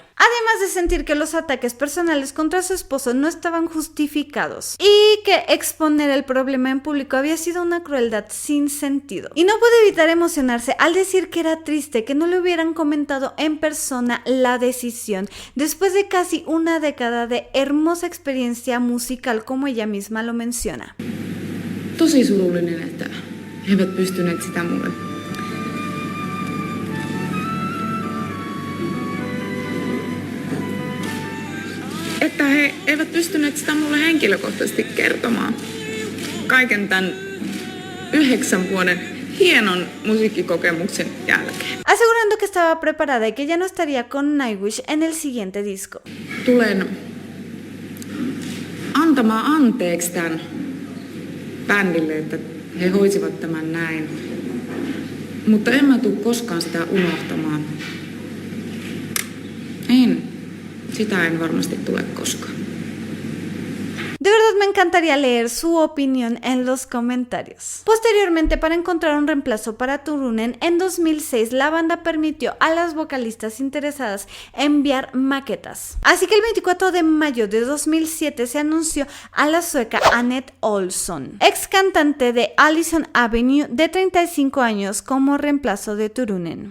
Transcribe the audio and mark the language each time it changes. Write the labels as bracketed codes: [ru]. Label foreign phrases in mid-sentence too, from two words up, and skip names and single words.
[es] Además de sentir que los ataques personales contra su esposo no estaban justificados y que exponer el problema en público había sido una crueldad sin sentido. Y no pude evitar emocionarse al decir que era triste que no le hubieran comentado en persona la decisión después de casi una década de hermosa experiencia musical, como ella misma lo menciona. [fi] Tosi surullinen, että he eivät pystyneet sitä mulle. Että he eivät pystyneet sitä mulle henkilökohtaisesti kertomaan. Kaiken tämän 9 vuoden hienon musiikkikokemuksen jälkeen. [es] Asegurando que estaba preparada y que ya no estaría con Nightwish en el siguiente disco. [fi] Tulen antamaan anteeksi tämän bändille, että he hoisivat tämän näin. Mutta en mä tule koskaan sitä unohtamaan. Sitä en varmasti tule koskaan. [es] De verdad me encantaría leer su opinión en los comentarios. Posteriormente, para encontrar un reemplazo para Turunen, en 2006 la banda permitió a las vocalistas interesadas enviar maquetas. Así que el 24 de mayo de 2007 se anunció a la sueca Anette Olsson, ex cantante de Allison Avenue, de 35 años, como reemplazo de Turunen.